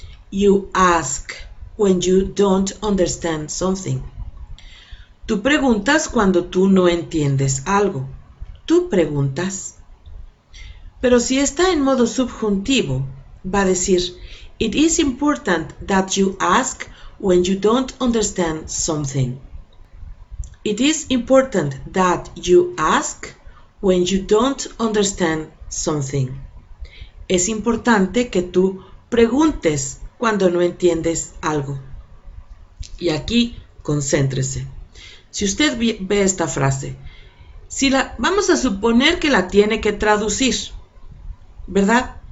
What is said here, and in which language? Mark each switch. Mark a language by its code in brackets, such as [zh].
[en] You ask when you don't understand something. [es] Tú preguntas cuando tú no entiendes algo. Tú preguntas. Pero si está en modo subjuntivo, va a decir, [en] it is important that you ask when you don't understand something. It is important that you ask when you don't understand something. [es] Es importante que tú preguntes cuando no entiendes algo. Y aquí, concéntrese. Si usted ve esta frase, vamos a suponer que la tiene que traducir, ¿verdad?